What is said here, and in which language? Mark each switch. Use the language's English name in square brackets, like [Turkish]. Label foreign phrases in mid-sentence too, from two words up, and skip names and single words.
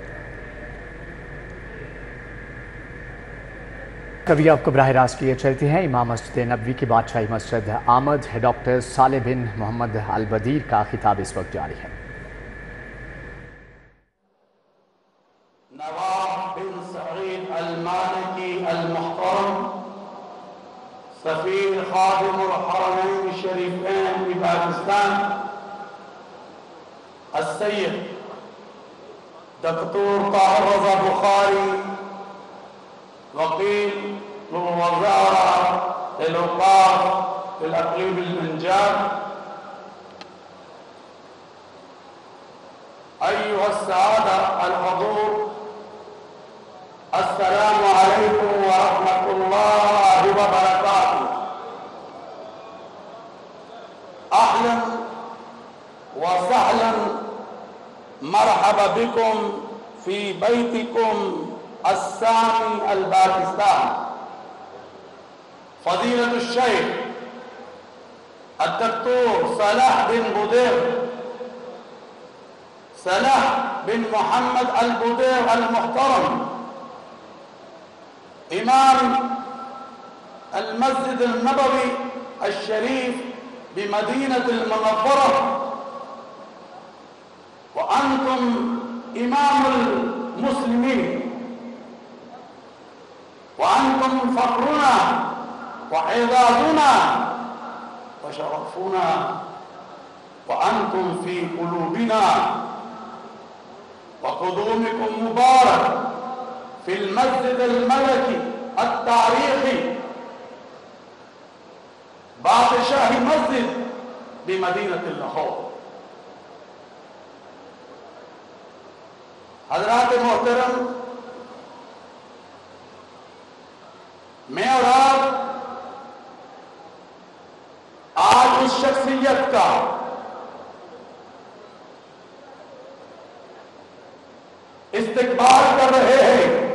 [Urdu] کبھی آپ کو براہ راست لیے چلتے ہیں. امام مسجد نبوی کی بادشاہی مسجد آمد ڈاکٹر صالح بن محمد البدیر کا خطاب اس وقت جاری ہے. [Arabic] نواب بن سعيد المالكي المحترم سفير خادم الحرمين الشريفين كي باكستان السيد الدكتور طاهر رضا بخاري وكيل وزارة الأوقاف الإقليم البنجاب أيها السادة الحضور السلام عليكم ورحمة الله وبركاته. أهلا وسهلا مرحبا بكم في بيتكم الثاني الباكستان. فضيلة الشيخ الدكتور صلاح بن بدير صلاح بن محمد البدير المحترم إمام المسجد النبوي الشريف بمدينة المنورة وأنتم إمام المسلمين وأنتم فخرنا وإعزازنا وشرفنا وأنتم في قلوبنا وقدومكم مبارك في المسجد الملكي التاريخي بادشاهي مسجد بمدينة لاهور. [Urdu] حضرات محترم, میں اور آپ آج اس شخصیت کا استقبال کر رہے ہیں.